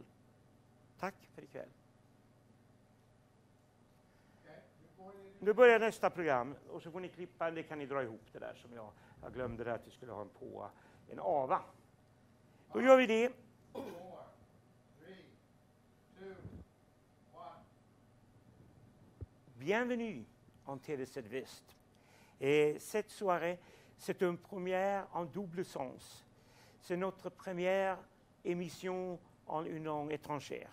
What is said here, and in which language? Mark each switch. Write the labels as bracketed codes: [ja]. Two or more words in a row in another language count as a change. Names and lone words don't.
[sv] Tack för ikväll. Nu börjar nästa program och så får ni klippa, det kan ni dra ihop det där som jag glömde där att vi skulle ha en ava. Då gör vi det. 4, 3, 2, 1. [fr] Bienvenue en TV Sud-Ouest. Cette soirée, c'est une première en double sens. C'est notre première émission en une langue étrangère.